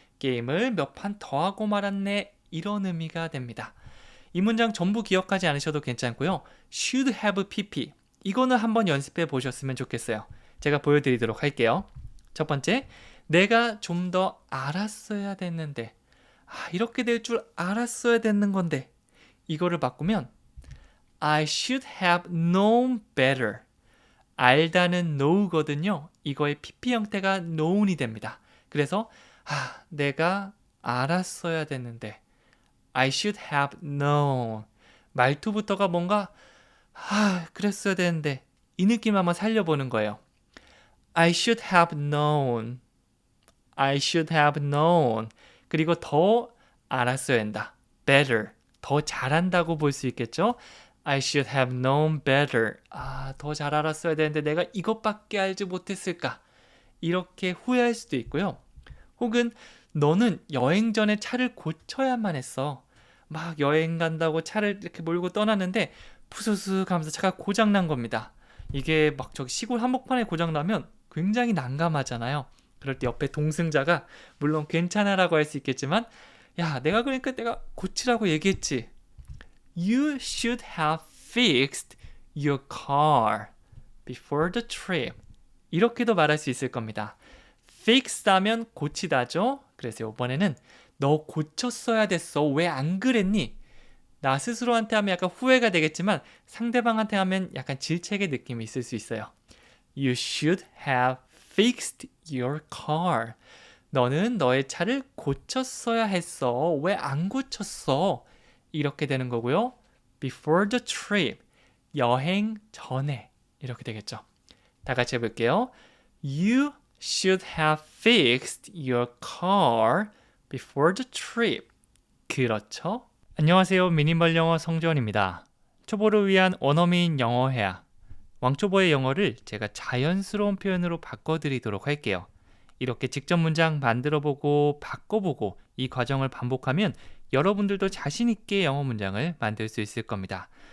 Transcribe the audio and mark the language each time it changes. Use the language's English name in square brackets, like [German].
[Korean] 게임을 몇 판 더 하고 말았네. 이런 의미가 됩니다. 이 문장 전부 기억하지 않으셔도 괜찮고요. [English] should have pp. [Korean] 이거는 한번 연습해 보셨으면 좋겠어요. 제가 보여드리도록 할게요. 첫 번째, 내가 좀 더 알았어야 됐는데 이렇게 될 줄 알았어야 됐는 건데 이거를 바꾸면 [English] I should have known better. [Korean] 알다는 know거든요. 이거의 pp 형태가 known이 됩니다. 그래서 내가 알았어야 됐는데 [English] I should have known. [Korean] 말투부터가 뭔가 그랬어야 되는데 이 느낌 한번 살려보는 거예요. [English] I should have known. I should have known. [Korean] 그리고 더 알았어야 한다. [English] better. [Korean] 더 잘한다고 볼 수 있겠죠? [English] I should have known better. [Korean] 더 잘 알았어야 되는데 내가 이것밖에 알지 못했을까? 이렇게 후회할 수도 있고요. 혹은 너는 여행 전에 차를 고쳐야만 했어. 막 여행 간다고 차를 이렇게 몰고 떠났는데 푸스스 하면서 차가 고장난 겁니다. 이게 막 저기 시골 한복판에 고장나면 굉장히 난감하잖아요. 그럴 때 옆에 동승자가 물론 괜찮아라고 할 수 있겠지만 내가 그러니까 내가 고치라고 얘기했지. [English] You should have fixed your car before the trip. [Korean] 이렇게도 말할 수 있을 겁니다. fix 하면 고치다죠. 그래서 이번에는 너 고쳤어야 됐어. 왜 안 그랬니? 나 스스로한테 하면 약간 후회가 되겠지만 상대방한테 하면 약간 질책의 느낌이 있을 수 있어요. [English] You should have fixed your car. [Korean] 너는 너의 차를 고쳤어야 했어. 왜 안 고쳤어? 이렇게 되는 거고요. [English] Before the trip. [Korean] 여행 전에. 이렇게 되겠죠. 다 같이 해볼게요. [English] You should have fixed your car before the trip. [Korean] 그렇죠? 안녕하세요. 미니멀 영어 성전입니다. 초보를 위한 원어민 영어 회화. 왕초보의 영어를 제가 자연스러운 표현으로 바꿔드리도록 할게요. 이렇게 직접 문장 만들어보고 바꿔보고 이 과정을 반복하면 여러분들도 자신있게 영어 문장을 만들 수 있을 겁니다.